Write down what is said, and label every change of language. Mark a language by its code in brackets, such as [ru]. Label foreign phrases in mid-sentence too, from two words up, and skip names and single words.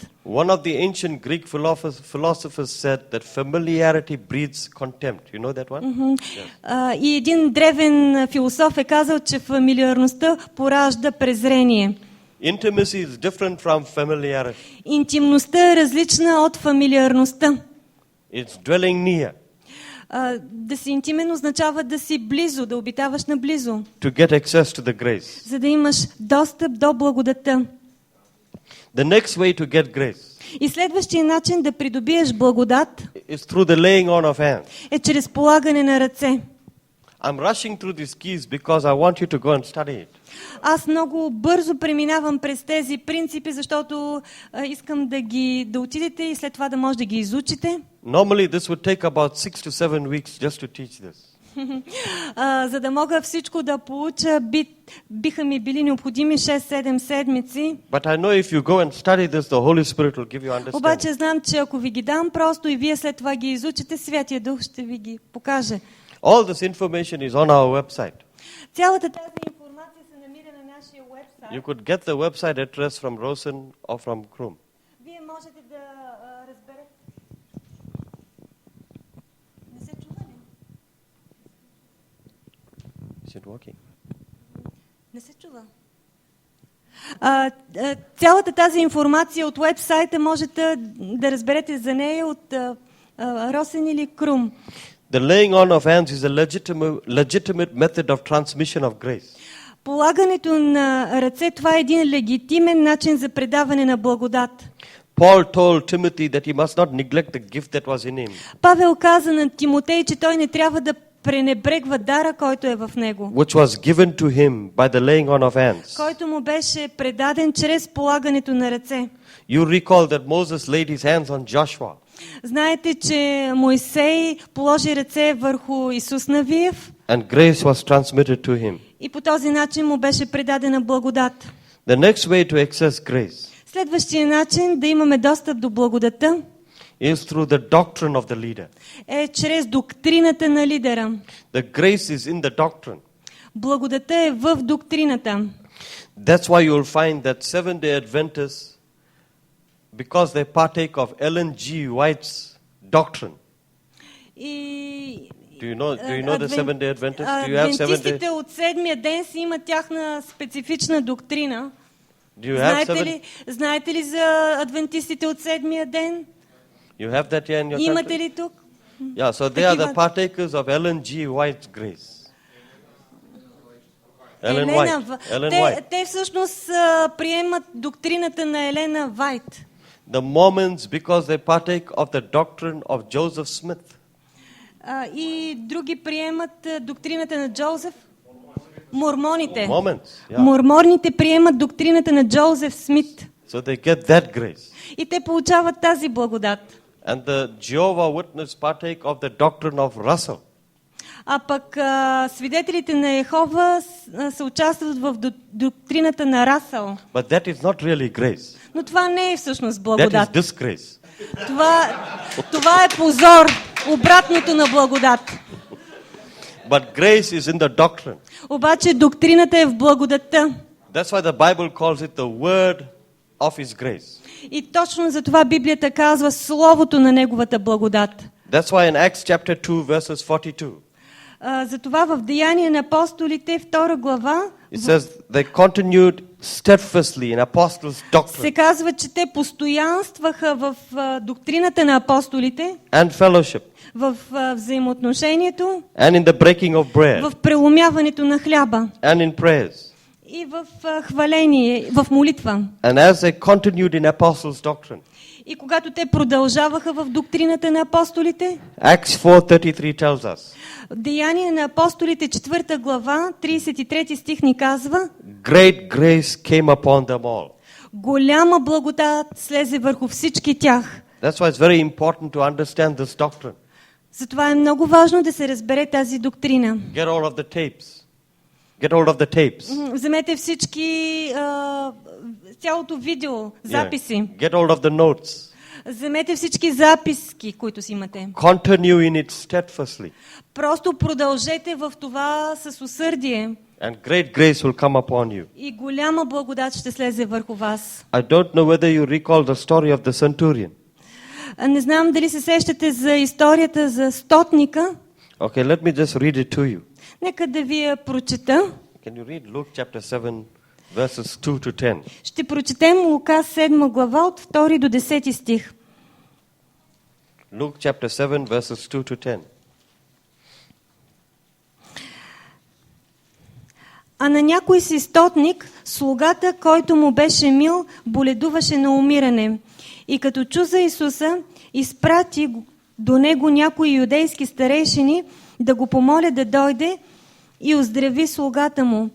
[en] One of the ancient Greek philosophers said that familiarity breeds contempt. You know that one? [bg] И един древен философ е казал, че фамилиарността поражда презрение. [en] Intimacy is different from familiarity. [bg] Интимността е различна от фамилиарността. [en] It's dwelling near. [bg] Да си интимен означава да си близо, да обитаваш наблизо, [en] To get access to the grace. [bg] за да имаш достъп до благодата. [en] The next way to get grace [bg] И следващия начин да придобиеш благодат [en] is through the laying on of hands. [bg] е чрез полагане на ръце. [en] I'm rushing through these keys because I want you to go and study it. [bg] Аз много бързо преминавам през тези принципи, защото искам да отидете и след това да може да ги изучите. [en] Normally this would take about 6 to 7 weeks just to teach this. [bg] За да мога всичко да получа, биха ми били необходими 6-7 седмици. [en] But I know if you go and study this, the Holy Spirit will give you understanding. [bg] Обаче знам, че ако ви ги дам просто и вие след това ги изучите, Святия Дух ще ви ги покаже. [en] All this information is on our website. [bg] Цялата тази информация се намира на нашия уебсайт. [en] You could get the website address from Rosen or from Krum. [bg] Вие можете да разберете. Не се чува ли? [en] Is it working? [bg] Не се чува. Цялата тази информация от уебсайта можете да разберете за нея от Росен или Крум. [en] The laying on of hands is a legitimate method of transmission of grace. [bg] Полагането на ръце, това е един легитимен начин за предаване на благодат. [en] Paul told Timothy that he must not neglect the gift that was in him. [bg] Павел каза на Тимотей, че той не трябва да пренебрегва дара, който е в него, [en] Which was given to him by the laying on of hands. [bg] който му беше предаден чрез полагането на ръце. [en] You recall that Moses laid his hands on Joshua. [bg] Знаете, че Мойсей положи ръце върху Исус Навиев [en] And grace was transmitted to him. [bg] и по този начин му беше предадена благодат. [en] The next way to access grace [bg] Следващия начин да имаме достъп до благодата [en] is through the doctrine of the leader. [bg] е чрез доктрината на лидера. [en] The grace is in the doctrine. [bg] Благодата е в доктрината. [en] That's why you'll find that Seventh-day Adventists, because they partake of Ellen G. White's doctrine. [bg] И [en] Do you know the Seventh-day Adventists? Do you have Seventh-day? [bg] адвентистите от седмия ден си имат тяхна специфична доктрина. [en] Do you have [bg] Знаете ли за адвентистите от седмия ден? [en] You have that here in your [bg] Имате [en] country? [bg] ли тук? [en] Yeah, so they are the partakers of Ellen G. White's grace. Ellen White. [bg] Те всъщност приемат доктрината на Елена Вайт. [en] The Mormons, because they partake of the doctrine of Joseph Smith. [bg] И други приемат доктрината на Джозеф. Мормоните. [en] Mormons, yeah. [bg] Мормоните приемат доктрината на Джозеф Смит. [en] So they get that grace. [bg] И те получават тази благодат. [en] And the Jehovah Witness partake of the doctrine of Russell. [bg] А пък свидетелите на Йехова се участват в доктрината на Расъл. [en] But that is not really grace. [bg] Но това не е всъщност [en] That [bg] благодат. [en] is disgrace. [bg] Това е позор, обратното на благодат. [en] But grace is in the doctrine. [bg] Обаче доктрината е в благодатта. [en] That's why the Bible calls it the word of His grace. [bg] И точно за това Библията казва словото на неговата благодат. [en] That's why in Acts chapter 2 verses 42, [bg] Затова в Деяния на апостолите, 2 глава, [en] it says they continued steadfastly in apostles' doctrine [bg] се казва, че те постоянстваха в доктрината на апостолите, [en] and fellowship [bg] в взаимоотношението, [en] and in the breaking of bread [bg] в преломяването на хляба [en] and in prayers. [bg] и в хваление, в молитва. [en] And as they continued in apostles' doctrine, [bg] И когато те продължаваха в доктрината на апостолите, [en] Acts 4:33 tells us, [bg] Деяния на апостолите, 4 глава, 33 стих ни казва: [en] great grace came upon them all. [bg] голяма благодат слезе върху всички тях. [en] That's why it's very important to understand this doctrine. [bg] Затова е много важно да се разбере тази доктрина. [en] Get all of the tapes. Get hold of the tapes. [bg] Вземете всички, цялото видео, записи. [en] Yeah. Get hold of the notes. [bg] Вземете всички записки, които си имате. [en] Continue in it steadfastly. [bg] Просто продължете в това с усърдие. [en] And great grace will come upon you. [bg] И голяма благодат ще слезе върху вас. [en] I don't know whether you recall the story of the centurion. [bg] Не знам дали се сещате за историята за стотника. [en] Okay, let me just read it to you. [bg] Нека да ви я прочета. [en] Can you read Luke chapter 7 verses 2 to 10? [bg] Ще прочетем Лука 7 глава от 2 до 10 стих. [en] Luke chapter 7 verses 2 to 10. [bg] А на някой си стотник, слугата, който му беше мил, боледуваше на умиране. И като чу за Исуса, изпрати до него някои юдейски старейшини да го помоля да дойде и оздрави слугата му.